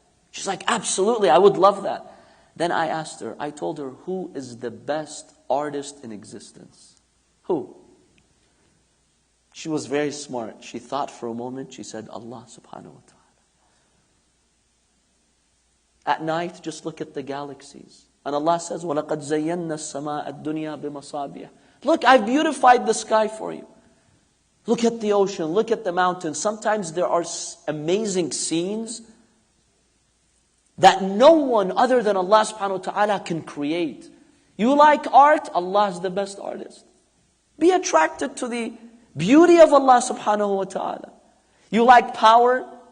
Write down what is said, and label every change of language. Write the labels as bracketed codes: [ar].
[en] She's like, absolutely, I would love that. Then I asked her, I told her, who is the best artist in existence? Who? She was very smart. She thought for a moment. She said, Allah subhanahu wa ta'ala. At night, just look at the galaxies. And Allah says, [ar] وَلَقَدْ زَيَّنَّا السَّمَاءَ الدُّنْيَا بِمَصَابِيحَ. [en] Look, I've beautified the sky for you. Look at the ocean, look at the mountains. Sometimes there are amazing scenes that no one other than Allah subhanahu wa ta'ala can create. You like art? Allah is the best artist. Be attracted to the beauty of Allah subhanahu wa ta'ala. You like power?